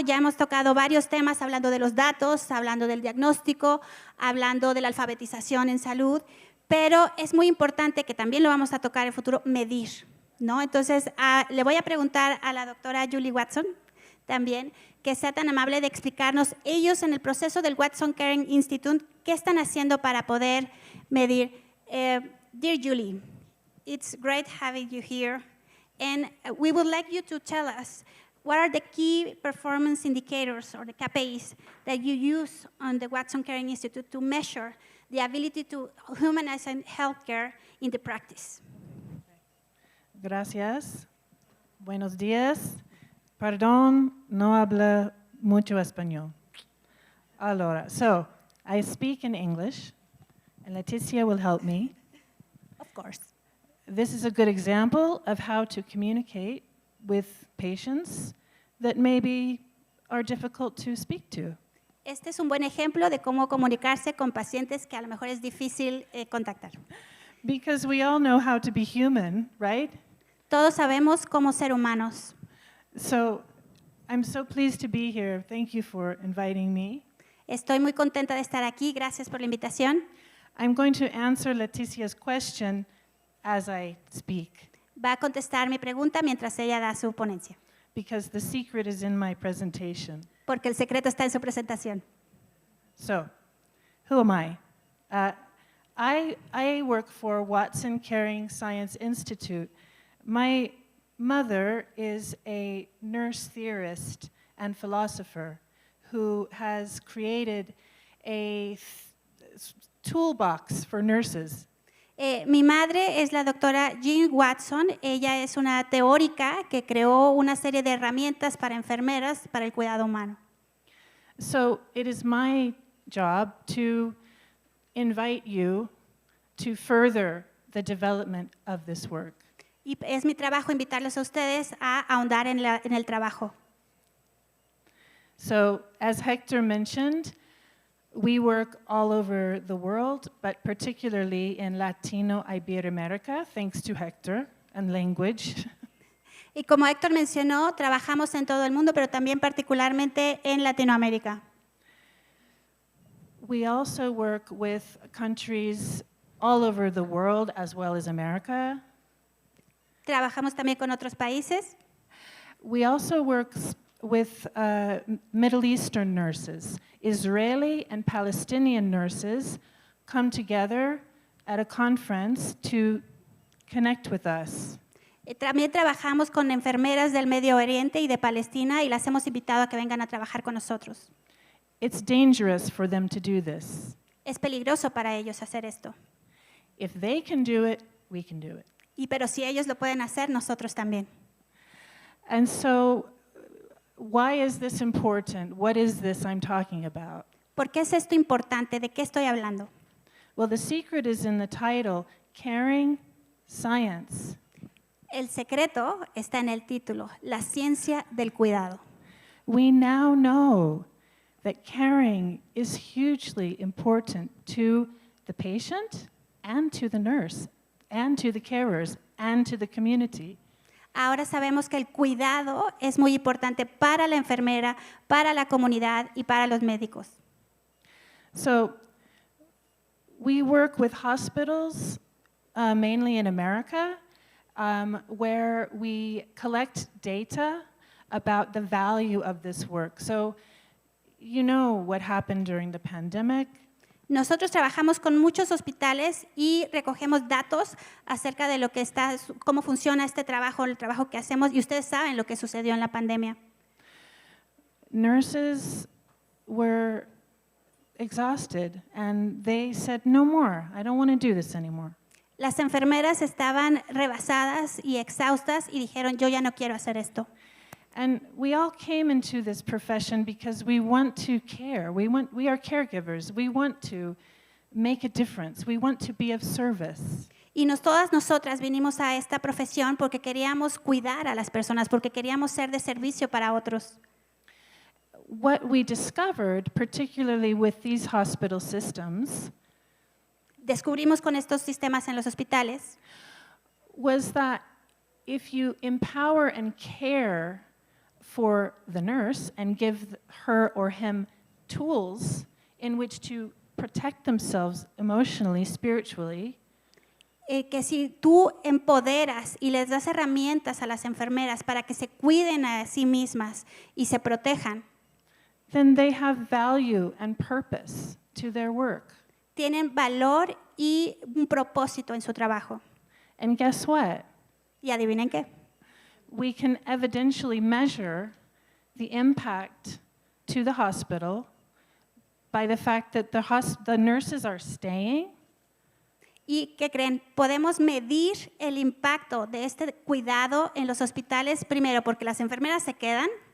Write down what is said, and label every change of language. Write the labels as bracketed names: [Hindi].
[Spanish] Ya hemos tocado varios temas hablando de los datos, hablando del diagnóstico, hablando de la alfabetización en salud, pero es muy importante que también lo vamos a tocar en el futuro, medir, ¿no? Entonces, le voy a preguntar a la doctora Julie Watson también, que sea tan amable de explicarnos ellos en el proceso del Watson Caring Institute, qué están haciendo para poder medir. [English] Dear Julie, it's great having you here, and we would like you to tell us what are the key performance indicators or the KPIs that you use on the Watson Caring Institute to measure the ability to humanize healthcare in the practice. [Spanish] Gracias. Buenos días. Perdón, no hablo mucho español. [English] Allora, so I speak in English, and Leticia will help me. Of course. This is a good example of how to communicate with patients that maybe are difficult to speak to. [Spanish] Este es un buen ejemplo de cómo comunicarse con pacientes que a lo mejor es difícil contactar. [English] Because we all know how to be human, right? [Spanish] Todos sabemos cómo ser humanos. [English] So I'm so pleased to be here. Thank you for inviting me. [Spanish] Estoy muy contenta de estar aquí. Gracias por la invitación. [English] I'm going to answer Leticia's question as I speak, [Spanish] Va a contestar mi pregunta mientras ella da su ponencia, [English] because the secret is in my presentation. [Spanish] porque el secreto está en su presentación. [English] So, who am I? I work for Watson Caring Science Institute. My mother is a nurse theorist and philosopher who has created a toolbox for nurses. [Spanish] Mi madre es la doctora Jean Watson. Ella es una teórica que creó una serie de herramientas para enfermeras para el cuidado humano. [English] So it is my job to invite you to further the development of this work. [Spanish] Y es mi trabajo invitarlos a ustedes a ahondar en el trabajo. [English] So as Hector mentioned, we work all over the world, but particularly in Latino Iberoamerica, thanks to Hector and language. [Spanish] Y como Héctor mencionó, trabajamos en todo el mundo, pero también particularmente en Latinoamérica. [English] We also work with countries all over the world as well as America. [Spanish] Trabajamos también con otros países. [English] We also work with Middle Eastern nurses. Israeli and Palestinian nurses come together at a conference to connect with us. [Spanish] También trabajamos con enfermeras del Medio Oriente y de Palestina y las hemos invitado a que vengan a trabajar con nosotros. [English] It's dangerous for them to do this. [Spanish] Es peligroso para ellos hacer esto. [English] If they can do it, we can do it. [Spanish] Pero si ellos lo pueden hacer, nosotros también. [English] And so, why is this important? What is this I'm talking about? [Spanish] ¿Por qué es esto importante? ¿De qué estoy hablando? [English] Well, the secret is in the title, Caring Science. [Spanish] El secreto está en el título, la ciencia del cuidado. [English] We now know that caring is hugely important to the patient and to the nurse and to the carers and to the community. [Spanish] Ahora sabemos que el cuidado es muy importante para la enfermera, para la comunidad y para los médicos. [English] So we work with hospitals, mainly in America, where we collect data about the value of this work. So you know what happened during the pandemic. [Spanish] Nosotros trabajamos con muchos hospitales y recogemos datos acerca de lo que está, cómo funciona este trabajo, el trabajo que hacemos, y ustedes saben lo que sucedió en la pandemia. [English] Nurses were exhausted and they said, no more, I don't want to do this anymore. [Spanish] Las enfermeras estaban rebasadas y exhaustas y dijeron, yo ya no quiero hacer esto. [English] And we all came into this profession because we want to care. We are caregivers. We want to make a difference. We want to be of service. [Spanish] Y todas nosotras vinimos a esta profesión porque queríamos cuidar a las personas, porque queríamos ser de servicio para otros. [English] What we discovered, particularly with these hospital systems, [Spanish] Descubrimos con estos sistemas en los hospitales [English] was that if you empower and care for the nurse and give her or him tools in which to protect themselves emotionally, spiritually, [Spanish] que si tú empoderas y les das herramientas a las enfermeras para que se cuiden a sí mismas y se protejan, [English] then they have value and purpose to their work. [Spanish] tienen valor y un propósito en su trabajo. [English] And guess what? [Spanish] Y adivinen qué, [English] We can evidentially measure the impact to the hospital by the fact that the nurses are staying. [Spanish] ¿y qué creen? Podemos medir el impacto de este cuidado en los hospitales, primero porque las enfermeras se quedan,